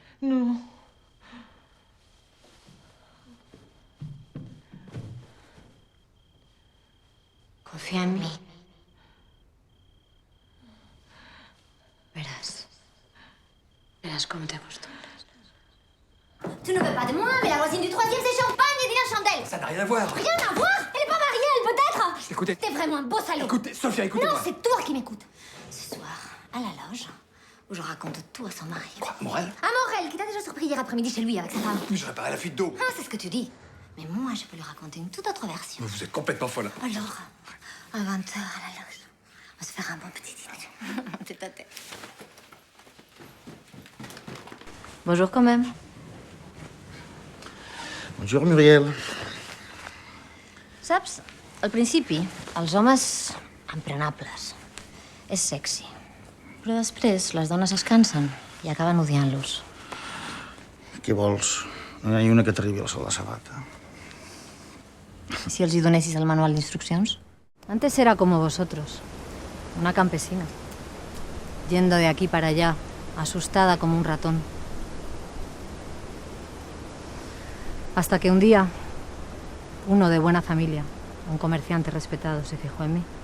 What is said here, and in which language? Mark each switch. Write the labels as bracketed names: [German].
[Spanish] No. Confía en mí. Verás. Verás cómo te acostumbras. [French] Tu ne veux pas de moi, mais la voisine du troisième, c'est champagne et dîner chandelle. Ça n'a rien à voir. Rien à voir. Elle est pas mariée, elle peut-être. Écoutez. T'es vraiment un beau salaud. Écoutez, Sophia, écoutez-moi. Non, c'est toi qui m'écoutes. Ce soir, à la loge, où je raconte tout à son mari. Quoi, Morel? À Morel, qui t'a déjà surpris hier après-midi chez lui avec sa femme. Oui, je réparais la fuite d'eau. Ah, c'est ce que tu dis. Mais moi, je peux lui raconter une toute autre version. Mais vous êtes complètement folle. Alors, à 20h à la loge, on va se faire un bon petit dîner. Tête à tête. Bonjour quand même. Bonjour, Muriel. [Catalan] Saps, al principi, els homes emprenables. És sexy. Però després les dones es cansen i acaben odiant-los. Què vols? No hi ha una que t'arribi al sol de sabata. ¿Y si els hi donessis el manual d'instruccions? [Spanish] Antes era como vosotros, una campesina, yendo de aquí para allá, asustada como un ratón. Hasta que un día, uno de buena familia, un comerciante respetado, se fijó en mí.